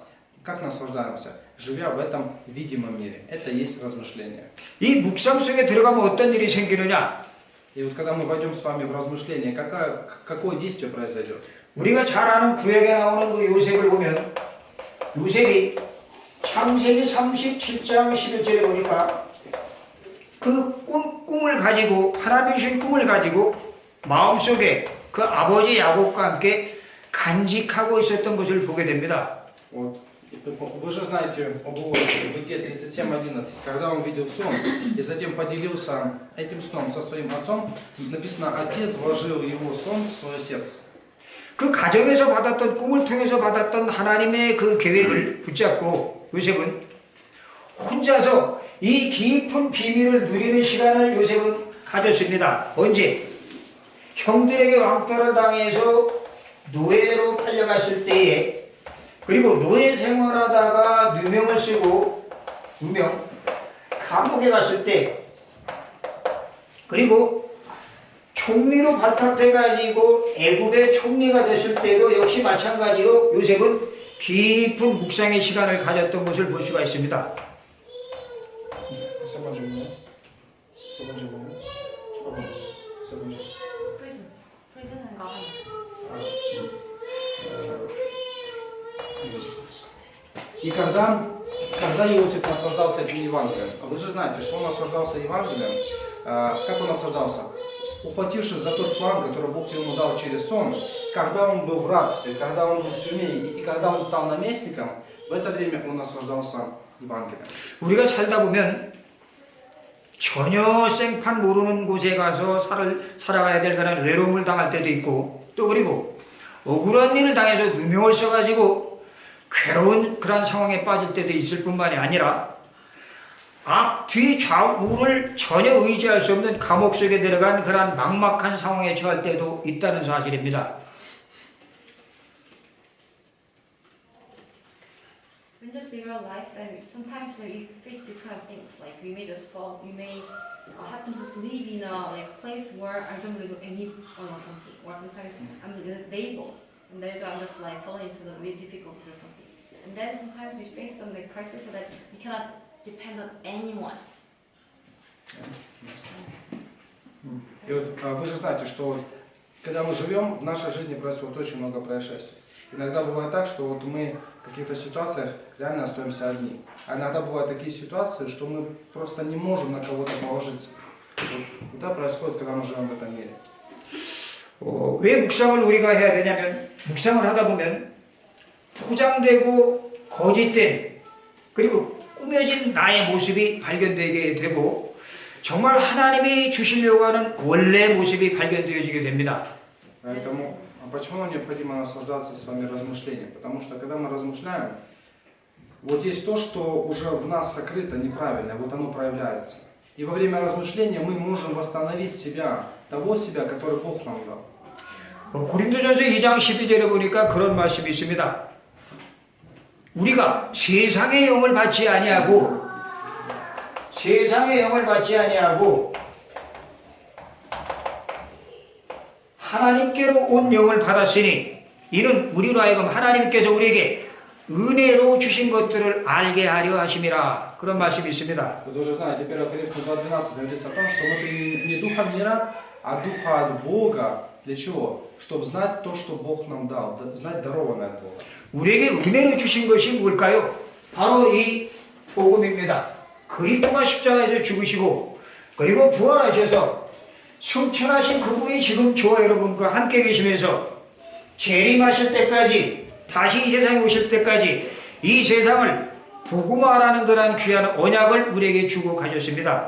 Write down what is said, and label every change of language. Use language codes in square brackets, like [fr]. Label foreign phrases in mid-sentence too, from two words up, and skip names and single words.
[ru] Как наслаждаемся? Живя в этом видимом мире. Это есть размышление. [ko] 이 묵상 속에 들어가면 어떤 일이 생기느냐? [ru] И вот когда мы войдем с вами в размышление, какое действие произойдет? [ko] 우리가 잘 아는 구약에 나오는 그 요셉을 보면 요셉이 창세기 37장 11절에 보니까 그 꿈을 가지고 하나님이 주신 꿈을 가지고 마음속에 그 아버지 야곱과 함께 간직하고 있었던 것을 보게 됩니다. [ru] Вот. Вы же знаете об Иосифе, Бытие 37:11, когда он видел сон и затем поделился этим сном со своим отцом, написано, отец вложил его сон в свое сердце. [ko] 그 가정에서 받았던 꿈을 통해서 받았던 하나님의 그 계획을 붙잡고 요셉은 혼자서 이 깊은 비밀을 누리는 시간을 요셉은 가졌습니다. 언제? 형들에게 왕따를 당해서 노예로 팔려갔을 때에 그리고 노예 생활하다가 누명을 쓰고 감옥에 갔을 때 그리고 총리로 발탁돼가지고 애굽의 총리가 됐을 때도 역시 마찬가지로 요셉은 깊은 묵상의 시간을 가졌던 것을 볼 수가 있습니다. [en] Prison and government. [ru] И когда Иосиф наслаждался этим Евангелием, вы же знаете, что он наслаждался Евангелием, как он наслаждался? Ухватившись за тот план, который Бог ему дал через сон, когда он был в рабстве, когда он был в тюрьме и когда он стал наместником, в это время он наслаждался Евангелием. [ko] 우리가 살다 보면 전혀 생판 모르는 곳에 가서 살아가야 될 그런 외로움을 당할 때도 있고 또 그리고 억울한 일을 당해서 누명을 써가지고 괴로운 그런 상황에 빠질 때도 있을 뿐만이 아니라 뒤 좌우를 전혀 의지할 수 없는 감옥 속에 들어간 그런 막막한 상황에 처할 때도 있다는 사실입니다. [en] In just in real life, then sometimes we face these kind of things. Like we may just fall, we may happen to just live in a place where I don't really know anyone or something. Or sometimes I'm labeled, and there's I'm just like falling into the really difficulty or something. And then sometimes we face some crisis so that we cannot depend on anyone. [ru] И вот вы же знаете, что вот, когда мы живем, в нашей жизни происходит очень много происшествий. Иногда бывает так, что вот мы в каких-то ситуациях реально остаемся одни. А иногда бывают такие ситуации, что мы просто не можем на кого-то положиться. Вот это происходит, когда мы живем в этом мире. [ko] 왜 묵상을 우리가 해야 되냐면 묵상을 하다 보면 포장되고 거짓된 그리고 꾸며진 나의 모습이 발견되게 되고 정말 하나님이 주시려고 하는 원래 모습이 발견되어지게 됩니다. [ru] Поэтому почему нам необходимо наслаждаться с вами размышлением? Потому что когда мы размышляем, вот есть то, что уже в нас сокрыто неправильно, вот оно проявляется. И во время размышления мы можем восстановить себя, того себя, который Бог нам дал. [ko] 고린도전서 2장 12절에 보니까 그런 말씀이 있습니다. 우리가 세상의 영을 받지 아니하고 하나님께로 온 영을 받았으니 이는 우리로 하여금 하나님께서 우리에게 은혜로 주신 것들을 알게 하려 하심이라. 그런 말씀이 있습니다. [ru] Вы тоже знаете, 1 Коринфянам 2:12 говорится о том, что мы приняли не духа мира, а духа от Бога. Для чего? Чтобы знать то, что Бог нам дал, знать дарованное от Бога. [ko] 우리에게 은혜로 주신 것이 뭘까요? 바로 이 복음입니다. 그리스도가 십자가에서 죽으시고 그리고 부활하셔서 승천하신 그분이 지금 저와 여러분과 함께 계시면서 재림하실 때까지 다시 이 세상에 오실 때까지 이 세상을 복음화라는 그런 귀한 언약을 우리에게 주고 가셨습니다.